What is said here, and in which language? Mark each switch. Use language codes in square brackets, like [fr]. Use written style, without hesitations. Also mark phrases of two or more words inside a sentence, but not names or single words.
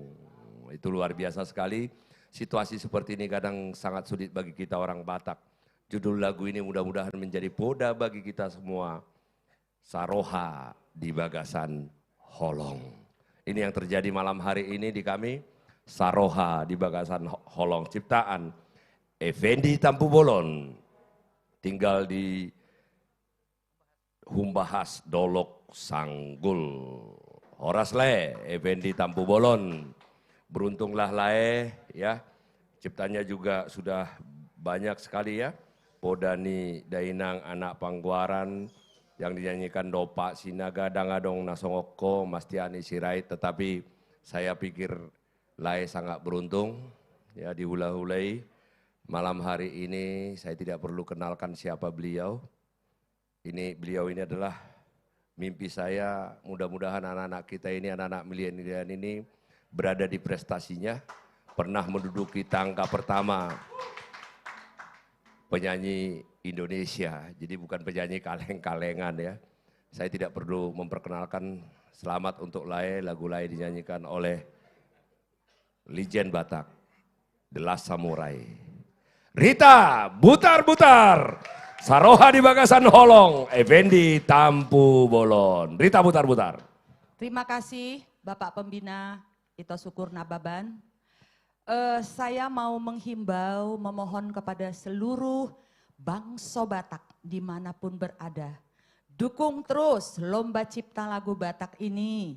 [id] Itu luar biasa sekali. Situasi seperti ini kadang sangat sulit bagi kita orang Batak. Judul lagu ini mudah-mudahan menjadi poda bagi kita semua. Saroha di Bagasan Holong. Ini yang terjadi malam hari ini di kami, Saroha di Bagasan Holong, ciptaan Effendi Tampu Bolon, tinggal di Humbahas Dolok Sanggul. Horas Le, Effendi Tampu Bolon, beruntunglah Lae ya, ciptanya juga sudah banyak sekali ya, Podani Dainang Anak Pangguaran, yang dinyanyikan Dopa Sinaga Dangadong Nasongoko Mastiani Sirait, tetapi saya pikir Lae sangat beruntung ya dihula-hulai malam hari ini. Saya tidak perlu kenalkan siapa beliau. Beliau ini adalah mimpi saya, mudah-mudahan anak-anak kita ini, anak-anak milenial ini berada di prestasinya, pernah menduduki tangga pertama penyanyi Indonesia, jadi bukan penyanyi kaleng-kalengan ya. Saya tidak perlu memperkenalkan, selamat untuk Lae, lagu Lae dinyanyikan oleh Legend Batak, The Last Samurai. Rita Butar-Butar, Saroha di Bagasan Holong, Effendi Tampu Bolon. Rita Butar-Butar. Terima kasih Bapak Pembina Ito Syukur Nababan. Saya mau menghimbau, memohon kepada seluruh bangsa Batak dimanapun berada. Dukung terus Lomba Cipta Lagu Batak ini.